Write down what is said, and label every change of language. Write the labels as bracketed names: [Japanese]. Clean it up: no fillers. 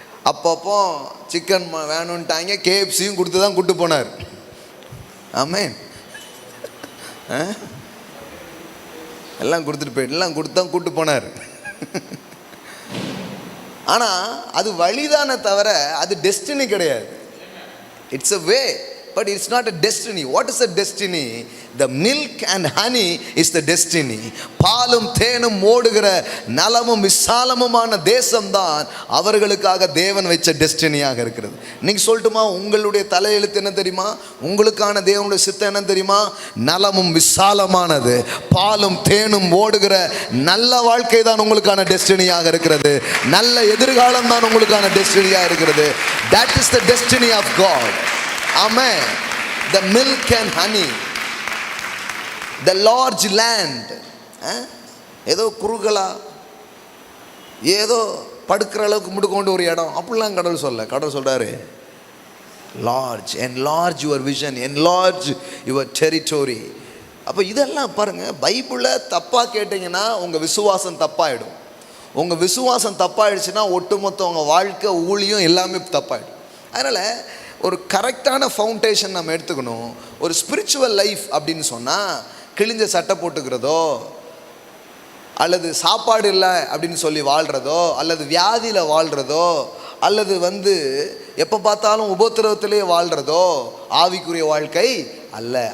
[Tamil] அப்பப்போ சிக்கன் வேணும்ட்டாங்க, KFCயும் கொடுத்து தான் கூட்டு போனார். ஆமென். எல்லாம் கொடுத்துட்டு போயிட்டு எல்லாம் கொடுத்து தான் கூட்டு போனார். ஆனால் அது வழிதானே தவிர அது டெஸ்டினி கிடையாது. [English] It's a way, but it's not a destiny. What is a destiny? The milk and honey is the destiny. [Tamil] பாலும் தேனும் ஓடுகிற நலமும் விசாலமுமான தேசம்தான் அவர்களுக்காக தேவன் வச்ச டெஸ்டினியாக இருக்கிறது. இன்னைக்கு சொல்லட்டுமா, உங்களுடைய தலையெழுத்து என்ன தெரியுமா? உங்களுக்கான தேவனுடைய சித்தம் என்ன தெரியுமா? நலமும் விசாலமானது, பாலும் தேனும் ஓடுகிற நல்ல வாழ்க்கை தான் உங்களுக்கான டெஸ்டினியாக இருக்கிறது. நல்ல எதிர்காலம் தான் உங்களுக்கான டெஸ்டினியாக இருக்கிறது. [English] That is the destiny of God. Amen. The milk and honey, the large land. [Tamil] ஏதோ குறுகலா ஏதோ படுக்கிற அளவுக்கு முடுக்கொண்டு ஒரு இடம் அப்படிலாம் கடவுள் சொல்ல. கடவுள் சொல்றாரு, [English] large, enlarge your vision, enlarge your territory. [Tamil] அப்போ இதெல்லாம் பாருங்க, பைபிளை தப்பாக கேட்டிங்கன்னா உங்கள் விசுவாசம் தப்பாயிடும். உங்கள் விசுவாசம் தப்பாயிடுச்சுன்னா ஒட்டுமொத்த உங்கள் வாழ்க்கை ஊழியம் எல்லாமே தப்பாயிடும். அதனால் ஒரு கரெக்டான ஃபவுண்டேஷன் நம்ம எடுத்துக்கணும். ஒரு ஸ்பிரிச்சுவல் லைஃப் அப்படின்னு சொன்னால் கிழிஞ்ச சட்டை போட்டுக்கிறதோ, அல்லது சாப்பாடு இல்லை அப்படின்னு சொல்லி வாழ்கிறதோ, அல்லது வியாதியில் வாழ்கிறதோ, அல்லது எப்போ பார்த்தாலும் உபத்திரவத்திலே வாழ்கிறதோ ஆவிக்குரிய வாழ்க்கை அல்ல.